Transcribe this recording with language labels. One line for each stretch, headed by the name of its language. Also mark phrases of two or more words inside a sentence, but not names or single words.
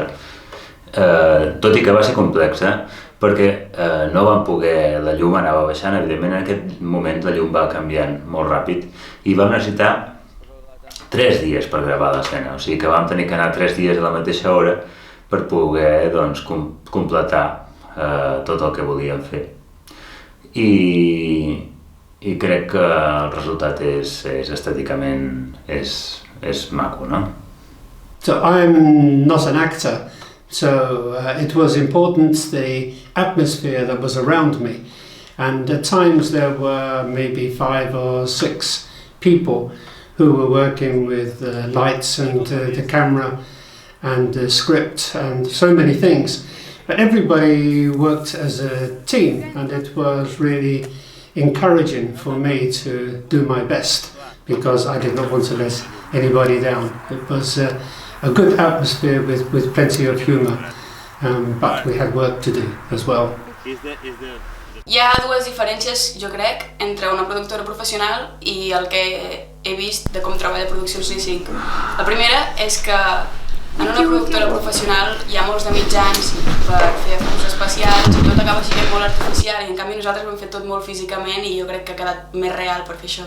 Catalan: Tot i que va ser complexa, perquè no vam poder, la llum anava baixant, evidentment en aquest moment la llum va canviant molt ràpid i vam necessitar 3 dies per gravar l'escena, o sigui que vam tenir que anar 3 dies a la mateixa hora per poder doncs, completar tot el que volíem fer. I crec que el resultat és estèticament és maco, no?
English: So I'm not an actor, so it was important the atmosphere that was around me, and at times there were maybe 5 or 6 people who were working with the lights and the camera and the script and so many things, but everybody worked as a team, and it was really encouraging for me to do my best because I did not want to let anybody down. It was a good atmosphere with plenty of humour, but we had work to do as well.
Catalan: Hi ha 2 diferències, jo crec, entre una productora professional i el que he vist de com treballa Produccions i5. La primera és que en una productora professional hi ha molts de mitjans per fer efectes especials i tot acaba sent molt artificial i en canvi nosaltres ho hem fet tot molt físicament i jo crec que ha quedat més real per fer això.